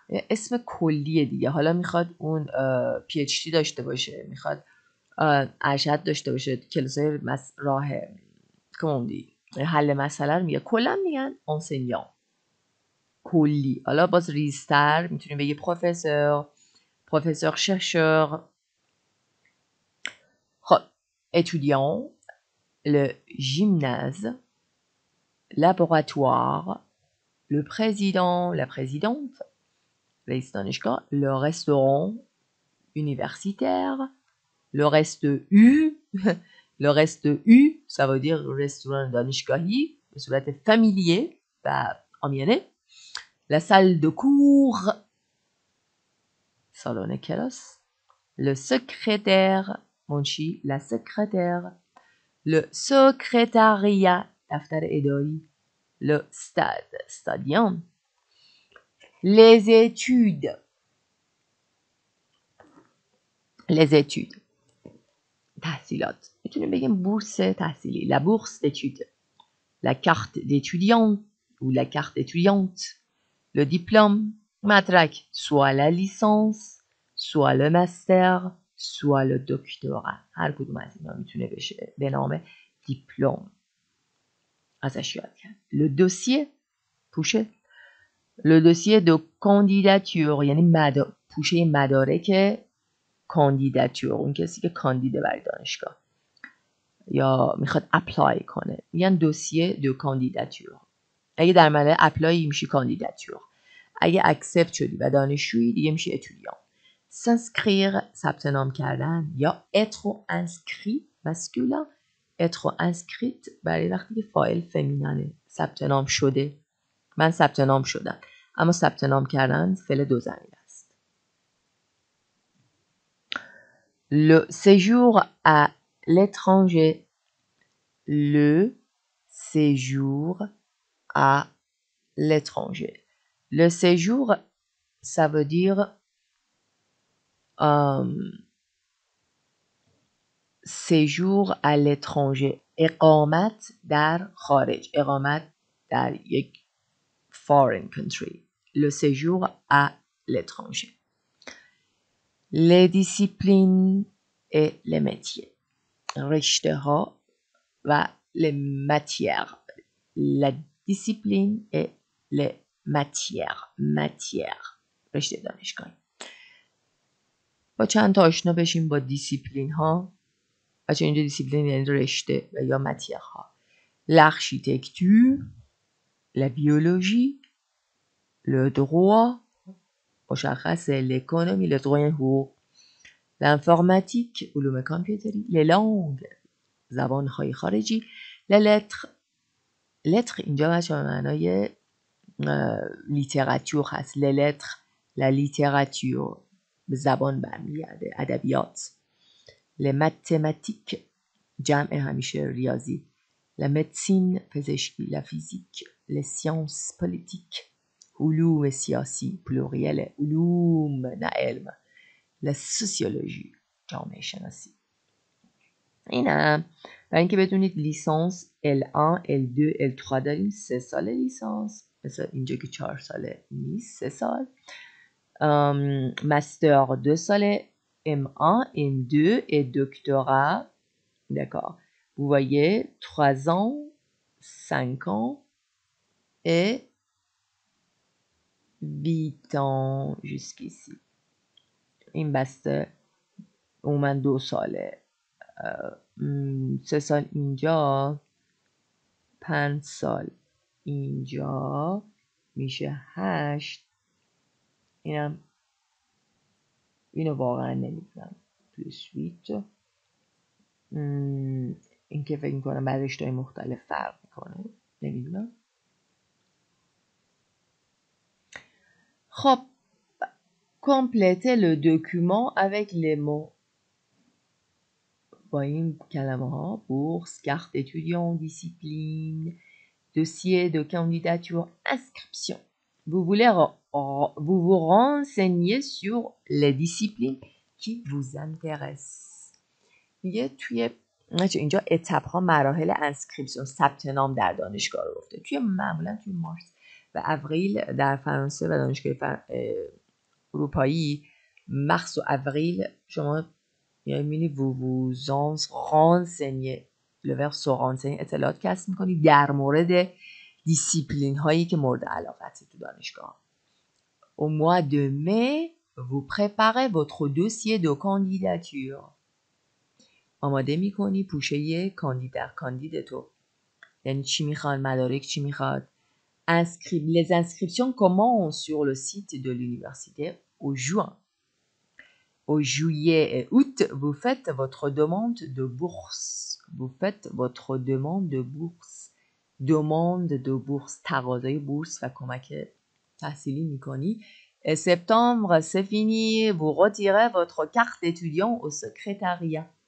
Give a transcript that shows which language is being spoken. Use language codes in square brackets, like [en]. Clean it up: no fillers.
[fa] اسم کلیه دیگه حالا میخواد اون PhD داشته باشه میخواد ارشد داشته باشه کلاسای راه کموندی حل مسئله رو میگه. کلا میگن enseignant کلی. حالا باز ریزتر میتونیم بگی پروفسور chercheur. [fr] خب étudiant، le gymnase، laboratoire، le président، la présidente، [fa] رئیس دانشگاه، [fr] le restaurant universitaire، le reste U. Le reste U, ça veut dire restaurant [fa] دانشگاهی به صورت فامیلیه و آمیانه. [fr] La salle de cours، [fa] سالن کلاس. [fr] Le secrétaire، منشی، la secrétaire. Le secrétariat، [fa] دفتر اداری. [fr] Le stade، stadion. Les études، les études، تحصیلات. [fa] میتونیم بگیم بورس تحصیلی، [fr] la bourse d'études. La carte d'étudiant ou la carte étudiante. Le diplôme، مدرک، soit la licence، soit le master، soit le doctorat. [fa] هر کدوم از اینا میتونه بشه به نام دیپلم ازش یاد کرد. [fr] Le dossier، پوشه. Le dossier de candidature، [fa] یعنی پوشه مدارک کاندیداتور، اون کسی که کاندیده برای دانشگاه یا میخواد اپلای کنه میگن دوسیه دو کاندیداتور. اگه در مرحله اپلای میشه کاندیداتور، اگه اکسپت شدی و دانشجویی دیگه میشه اتودیان. سانسکریر، ثبت نام کردن، یا اترو انسکری مسکولین، اترو انسکریت برای وقتی که فاعل فمینانه، ثبت نام شده. من ثبت نام شدم، اما ثبت نام کردن فعل دو زمین است. [fr] Le séjour à l'étranger، le séjour à l'étranger. Le séjour, ça veut dire séjour à l'étranger. [fa] اقامت در خارج، اقامت در یک [en] foreign country. [fr] Le séjour à l'étranger. Les disciplines et les métiers. [fa] رشته ها و [fr] les matières. La discipline et les matières. [fa] matières. رشته دانشگاهی. با چند تا آشنا بشیم با دیسیپلین ها. بچه اینجا دیسیپلین یعنی رشته و یا ماتیر ها. [fr] l'architecture، la biologie، le droit، مشخصه، l'économie، le droit حقوق، l'informatique، [fa] علوم کامپیوتری، [fr] les langues، [fa] زبانهای خارجی، [fr] les lettres. [fa] lettres اینجا بچه به معنای لیتراتور هست. [fr] les lettres، la littérature، [fa] به زبان برمیگرده، [fr] ادبیات. [fa] les mathématiques، جمع همیشه ریاضی. [fr] la médecine، پزشکی. la physique، les sciences politiques، [fa] علوم سیاسی، پلوریل علوم نه علم. la sociologie، جامعه شناسی. اینم برای اینکه بدونید لیسانس L1 L2 L3 داریم. 3 سال لیسانس، مثلا اینجا که 4 ساله نیست، 3 سال. [fr] master 2 ساله، M1 M2 et doctorat. D'accord. Vous voyez 3 ans, 5 ans et 8 ans jusqu'ici. [fa] این بسته من 2 ساله، 3 سال اینجا، 5 سال اینجا، میشه 8. اینو واقعا نمیدونم. پلوس 8. این که فکر میکنم بعد رشته‌های مختلف فرق میکنه، نمیدونم. [fr] خب complétez le document avec les mots. [fa] با این کلمه ها: [fr] bourse، carte étudiant، discipline، dossier de candidature، inscription. Vous voulez vous vous renseigner sur les disciplines qui vous intéressent. [fa] میگه توی اینجا اتپ ها، مراحل انسکریپسیون، ثبت نام در دانشگاه رو گفته. توی معمولا توی مارس و اوریل در فرانسه و دانشگاه اروپایی، مارس و اوریل شما یعنی [fr] vous vous renseignez le verbe se renseigner [fa] اطلاعات کسب میکنی در مورد دیسیپلین هایی که مورد علاقت تو دانشگاه. [fr] Au mois de mai, vous préparez votre dossier de candidature. [fa] آماده میکنی پوشه کاندید تو. یعنی چی میخوان؟ مدارک چی میخواد؟ [fr] Les inscriptions commencent sur le site de l'université au juin. Au juillet et août, vous faites votre demande de bourse. Vous faites votre demande de bourse. Demande de bourse. [fa] تقاضای بورس و کمک تحصیلی میکنی. [fr] Et septembre, c'est fini. Vous retirez votre carte d'étudiant au secrétariat.